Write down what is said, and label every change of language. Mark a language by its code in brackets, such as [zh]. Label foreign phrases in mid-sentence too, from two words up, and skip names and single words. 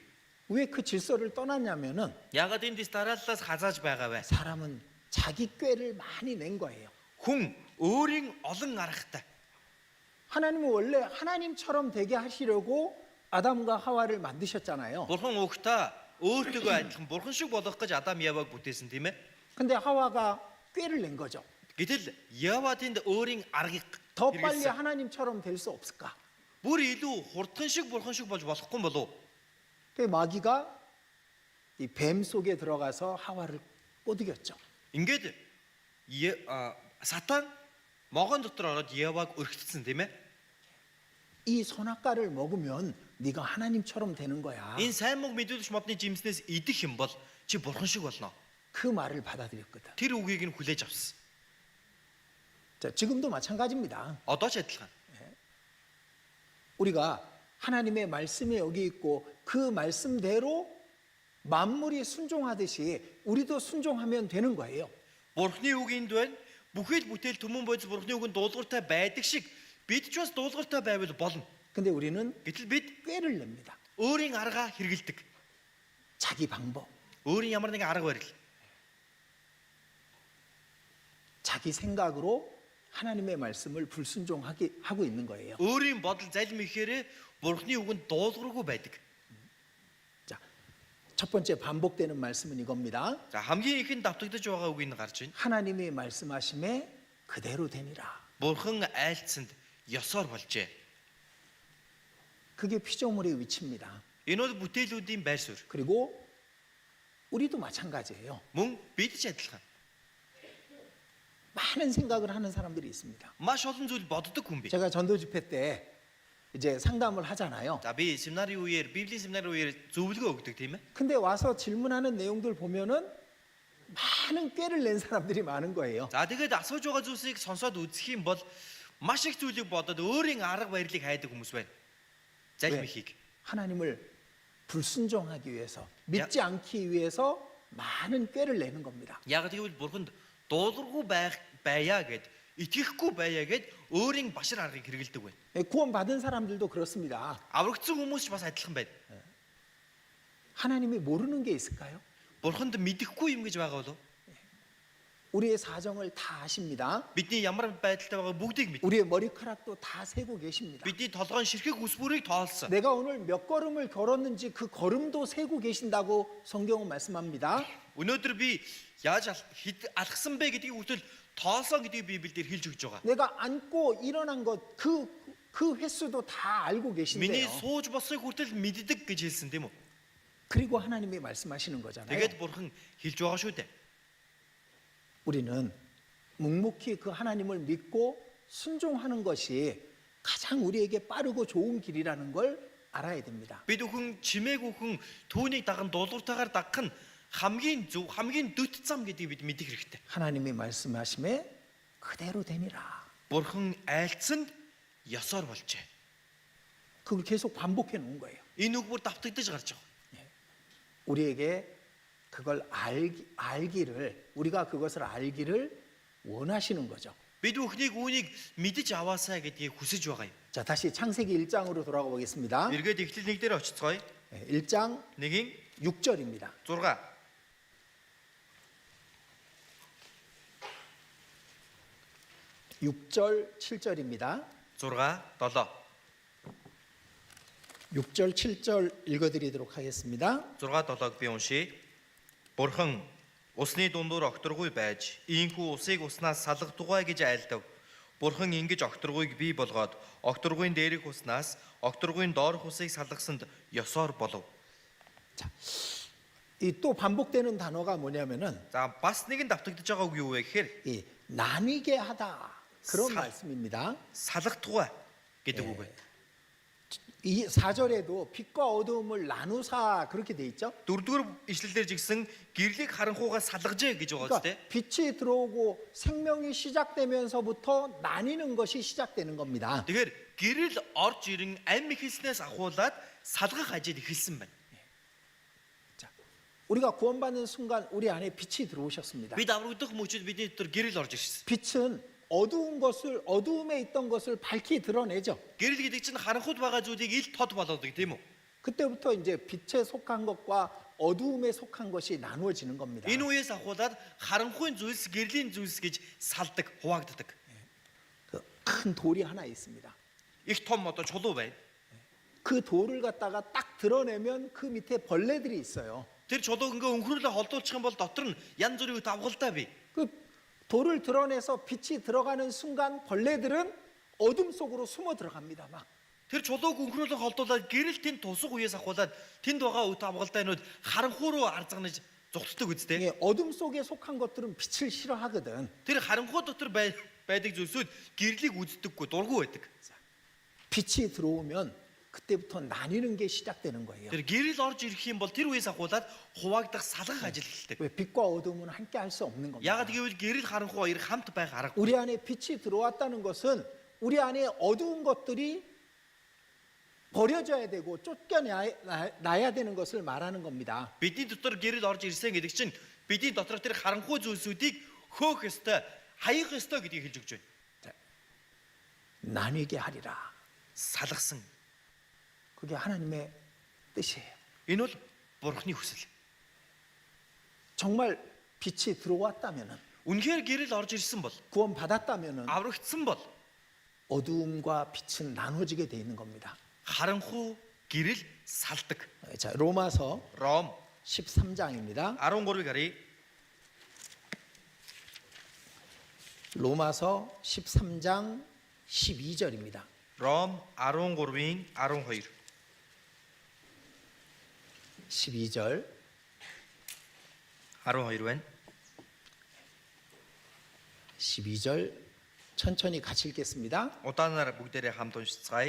[ko] 왜 그 질서를 떠났냐면은 [mn] Ягаад энэ дистараллаас хазааж байгаа вэ? [ko] 사람은 자기 꾀를 많이 낸 거예요. [mn] Хүн өөрийн олон аргатай. [ko] 하나님은 원래 하나님처럼 되게 하시려고 아담과 하와를 만드셨잖아요. [mn] Бурхан угтаа өөртөө адилхан Бурхан шиг болох гэж Адам Яваг бүтээсэн тийм ээ. [ko] 근데 하와가 꾀를 낸 거죠. [mn] Гэтэл Ява тэнд өөрийн аргыг [ko] 더 빨리 [mn] хэрэгэлсэн. [ko] 하나님처럼 될 수 없을까? [mn] Бүр илүү хурдхан шиг Бурхан шиг болж болохгүй болов уу? [ko] 그 마귀가 이 뱀 속에 들어가서 하와를 꼬드겼죠. [mn] Ингээд сатан могон дотор ороод Еваг өргөцсөн тийм ээ. [ko] 이 선악과를 먹으면 네가 하나님처럼 되는 거야. [mn] Энэ сайн мог мэдүүлэгч модны жимснээс идэх юм бол чи бурхан шиг болно. [ko] 그 말을 받아들였거든. [mn] Тэр үгийг нь хүлээж авсан. [ko] 자, 지금도 마찬가지입니다. [mn] Одоо ч адилхан. [ko] 우리가 하나님의 말씀이 여기 있고 그 말씀대로 만물이 순종하듯이 우리도 순종하면 되는 거예요. [mn] Бурхны үг энд байна. Бүхэл бүтээл түмэн бодис бурхны үгэнд дуулууртай байдаг шиг бид ч бас дуулууртай байвал болно. [ko] 근데 우리는 [mn] Гэтэл бид [ko] 꾀를 냅니다. [mn] өөрийн аргаа хэрэгэлдэг. [ko] 자기 방법, [mn] Өөрийн ямар нэгэн арга барил. [ko] 자기 생각으로 하나님의 말씀을 불순종하게 하고 있는 거예요. [mn] Өөрийн бодол залим ихээр бурхны үгэнд дуулуургүй байдаг. [ko] 자, 첫 번째 반복되는 말씀은 이겁니다. [mn] За хамгийн ихэнд давтагдаж байгаа үгийг нь гарч байна. [ko] 하나님이 말씀하심에 그대로 되니라. [mn] Бурхан айлцсанд ёсоор болжээ. [ko] 그게 피조물의 위치입니다. [mn] Энэ бол бүтээлүүдийн байр суурь. [ko] 그리고 우리도 마찬가지예요. [mn] Мөн бид ч адилхан. [ko] 많은 생각을 하는 사람들이 있습니다. [mn] Маш олон зүйл боддог хүн бий. [ko] 제가 전도 집회 때 이제 상담을 하잖아요. [mn] За би семинарын үеэр, библийн семинарын үеэр зөвлөгөө өгдөг тийм ээ. [ko] 근데 와서 질문하는 내용들 보면은 많은 꾀를 낸 사람들이 많은 거예요. [mn] За тэгээд асууж байгаа зүйлсийг сонсоод үзэх юм бол маш их зүйлийг бодоод өөрийн арга барилыг хайдаг хүмүүс байна. Залим ихийг. [ko] 하나님을 불순종하기 위해서, 믿지 않기 위해서 많은 꾀를 내는 겁니다. [mn] Яг тэгвэл бурханд дуулуургүй байя гэд, итгэхгүй байя гэд өөрийн башир аргыг хэрэгэлдэг байна. [ko] 구원받은 사람들도 그렇습니다. [mn] Аврагдсан хүмүүс ч бас адилхан байна. [ko] 하나님이 모르는 게 있을까요? [mn] Бурханд мэдэхгүй юм гэж байгаа болов? [ko] 우리의 사정을 다 아십니다. [mn] Бидний ямар байдалтай байгаа бүгдийг мэд. [ko] 우리의 머리카락도 다 세고 계십니다. [mn] Бидний толгойн ширхэг ус бүрийг тоолсон. [ko] 내가 오늘 몇 걸음을 걸었는지 그 걸음도 세고 계신다고 성경은 말씀합니다. [mn] Өнөөдөр би яаж алхсан бэ гэдгийг хүртэл тоолсон гэдгийг Библиэлд хэлж өгч байгаа. [ko] 내가 앉고 일어난 것 그 횟수도 다 알고 [mn] Миний [ko] 계신데요. [mn] сууж босыг хүртэл мэддэг гэж хэлсэн тийм үү? [ko] 그리고 하나님이 말씀하시는 거잖아요. [mn] Тэгээд бурхан хэлж байгаа шүү дээ. [ko] 우리는 묵묵히 그 하나님을 믿고 순종하는 것이 가장 우리에게 빠르고 좋은 길이라는 걸 알아야 됩니다. [mn] Бид бүхэн чимээгүй хүн түүнийг даган дуулууртайгаар дагах нь хамгийн зөв, хамгийн дөт зам гэдгийг бид мэдэх хэрэгтэй. [ko] 하나님이 말씀하심에 그대로 되니라. [mn] Бурхан айлцсанд ёсоор болжээ. [ko] 그걸 계속 반복해 놓은 거예요. [mn] Энэ үг бүр давтагдаж гарч байгаа. [ko] 우리에게 그걸 알기를, 우리가 그것을 알기를 원하시는 거죠. [mn] Бид бүхнийг үүнийг мэдэж аваасаа гэдгийг хүсэж байгаа юм. [ko] 자, 다시 창세기 1장으로 돌아가 보겠습니다. [mn] Эргээд эхлэл 1 дээр очицгоё. [ko] 1장 [mn] 1-ийн [ko] 6절입니다. [mn] 6. [ko] 6절 7절입니다. [mn] 6, 7. [ko] 6절 7절 읽어드리도록 하겠습니다. [mn] 6, 7-г би уншия. Бурхан усны дундуур огторгүй байж, ийхүү усыг уснаас салгадугай гэж айлдав. Бурхан ингэж огторгүйг бий болгоод, огторгүйн дээрх уснаас огторгүйн доорх усыг салгасанд ёсоор болов. [ko] 이 또 반복되는 단어가 뭐냐면은 [mn] За бас нэгэн давтагдж байгаа үг юу вэ гэхээр [ko] 이 나뉘게 하다 그런 사- 말씀입니다. [mn] салгадугай гэдэг үг байна. [ko] 이 4절에도 빛과 어두움을 나누사 그렇게 돼 있죠. [mn] 4-р ишлэлээр жигсэн гэрлийг харанхуугаа салгажээ гэж байгаа [ko] 그러니까 [mn] үстэй. [ko] 빛이 들어오고 생명이 시작되면서부터 나뉘는 것이 시작되는 겁니다. [mn] Тэгэхээр гэрэл орж ирэн амь ихэлснээс ахуулаад салгах ажил эхэлсэн байна. [ko] 우리가 구원받는 순간 우리 안에 빛이 들어오셨습니다. [mn] Бид аврагдах мөчид бидний дотор гэрэл орж ирсэн. [ko] 빛은 어두움에 있던 것을 밝히 드러내죠. [mn] Гэрэл гэдэг чинь харанхуйд байгаа зүйлийг ил тод болгодог тийм үү? [ko] 그때부터 이제 빛에 속한 것과 어두움에 속한 것이 나누어지는 겁니다. [mn] Энэ үеэс ахуулаад харанхуйн зүйлс, гэрлийн зүйлс гэж салдаг, хуваагддаг. [ko] 그 큰 돌이 하나 있습니다. [mn] Их том одоо чулуу байна. [ko] 그 돌을 갖다가 딱 드러내면 그 밑에 벌레들이 있어요. [mn] Тэр чулууг ингээ өнхрөлөө холдуулчих юм бол дотор нь янз бүрийн давгалтай бий. [ko] 그 돌을 드러내서 빛이 들어가는 순간 벌레들은 어둠 속으로 숨어 들어갑니다. 막 [mn] Тэр чулууг өнхрөөлө холдуулаад гэрэл тэнд тусах үеэс ахуулаад тэнд байгаа өт авгалдаанууд харанхуй руу арзганаж зүгтдэг үстэй. [ko] 예, 어둠 속에 속한 것들은 빛을 싫어하거든. [mn] Тэр харанхуй дотор байдаг зүйлсүүд гэрлийг үздэггүй, дургүй байдаг. [ko] 빛이 들어오면 그때부터 나뉘는 게 시작되는 거예요. [mn] Тэр гэрэл орж ирэх юм бол тэр үеэс ахуулаад хуваагдах салгах ажил эхэлдэг. [ko] 왜 빛과 어둠은 함께 할 수 없는 겁니다. [mn] Яагаад гэвэл гэрэл харанхуй хоёр хамт байх аргагүй. [ko] 우리 안에 빛이 들어왔다는 것은 우리 안에 어두운 것들이 버려져야 되고 쫓겨나야 되는 것을 말하는 겁니다. [mn] Бидний дотор гэрэл орж ирсэн гэдэг чинь бидний дотор тэр харанхуй зүйлсүүдийг хөөх ёстой, хаях ёстой гэдгийг хэлж өгч байна. [ko] 나뉘게 하리라. [mn] Салгасан. [ko] 그게 하나님의 뜻이에요. [mn] Энэ бол Бурхны хүсэл. [ko] 정말 빛이 들어왔다면은, [mn] Үнэхээр гэрэл орж ирсэн бол, [ko] 구원 받았다면은 [mn] аврагдсан бол [ko] 어두움과 빛은 나눠지게 돼 있는 겁니다. [mn] харанхуй гэрэл салдаг. [ko] 자, 로마서 [mn] Ром [ko] 13장입니다. [mn] 13-ыг харъя. [ko] 로마서 13장 12절입니다. [mn] Ром 13-ийн 12. [ko] 12절 [mn] 12 байна. [ko] 12절 천천히 같이 읽겠습니다. [mn] Удаанаар бүгдээрээ хамт уншицгаая.